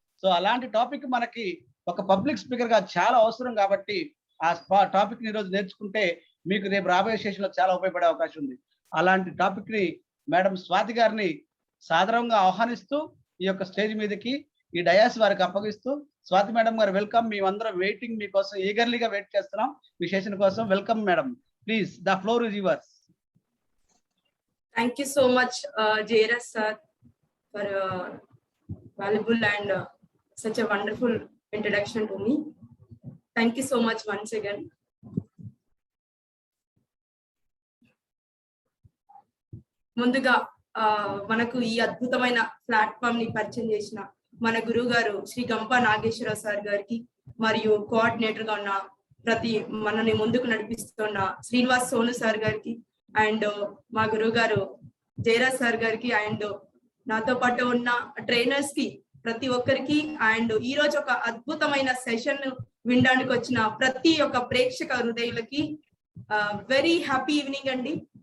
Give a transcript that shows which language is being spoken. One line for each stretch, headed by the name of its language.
Telugu: So అలాంటి topic మనకి ఒక పబ్లిక్ స్పీకర్ గా చాలా అవసరం కాబట్టి ఆ టాపిక్ ని ఈ రోజు నేర్చుకుంటే మీకు రేపు రాబోయే సెషన్ లో చాలా ఉపయోగపడే అవకాశం ఉంది. అలాంటి టాపిక్ ని మేడం స్వాతి గారిని సాదరంగా ఆహ్వానిస్తూ ఈ యొక్క స్టేజ్ మీదకి ఈ డయాస్ వారికి అప్పగిస్తూ, స్వాతి మేడం గారు వెల్కమ్. మేమందరం వెయిటింగ్ మీకోసం ఈగర్లీగా వెయిట్ చేస్తున్నాం మీ సెషన్ కోసం. Welcome madam,
English: Please the floor is yours. Thank you so much, JRS sir, for valuable and such a wonderful introduction to me. Thank you so much once again.
Telugu: ముందుగా మనకు ఈ అద్భుతమైన platform ని పరిచయం చేసిన మన గురువు గారు శ్రీ గంప నాగేశ్వరరావు సార్ గారికి, మరియు కోఆర్డినేటర్ గా ఉన్న మనని ముందుకు నడిపిస్తున్న శ్రీనివాస్ సోను సార్ గారికి, అండ్ మా గురువు గారు జయరాజ్ సార్ గారికి, అండ్ నాతో పాటు ఉన్న ట్రైనర్స్ కి ప్రతి ఒక్కరికి, అండ్ ఈ రోజు ఒక అద్భుతమైన సెషన్ వినడానికి వచ్చిన ప్రతి ఒక్క ప్రేక్షక హృదయులకి
English: very happy evening
Telugu: అండి.